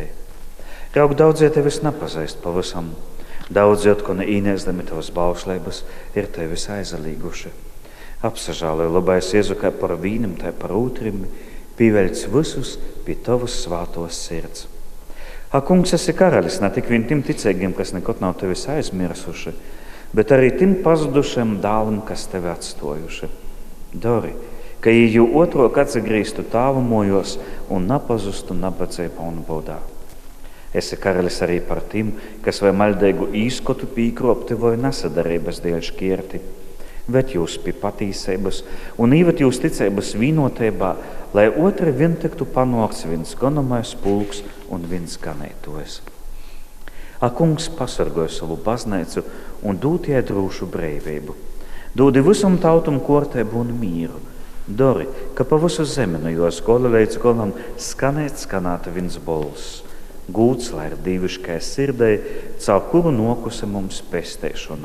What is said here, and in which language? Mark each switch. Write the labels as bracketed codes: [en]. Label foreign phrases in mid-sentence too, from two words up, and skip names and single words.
[ltg] Raug daudzie Tevis nepazīst pavisam, daudzi atkal īnēsdami Tavas baušlības ir Tevis aizalīguši. Apsažāloj labais Jēzu kā par vīnam, tā par ūtrim, pīveļc visus pie Tavas svātos sirds. Kungs, esi karalis ne tik vien tim ticīgiem, kas nekot nav Tevis aizmirsuši, bet arī tim pazudušiem dālim, kas Tevi atstojuši. Dori, ka jū otrok atsagrīstu Tāvu mojos un napazustu nabadzībā un bodā. Esi karalis arī par tim, kas vai maļdeigu īskotu pīkropti vai nesadarības dēļ škierti. Bet jūs pie patīsības un īvat jūs ticības vīnotībā, lai otri vien tiktu panokts viens ganomais pulks un viens ganētojas. Kungs, pasargoja savu baznīcu un dūt jai drūšu breivību. Dūdi visam tautum kortēbu un mīru. Dori, ka pa visu zemi no jos gola līdz golam skanāta viens bols. Gūts, lai ir dīviškai sirdei, caur kuru nokusa mums pestēšana.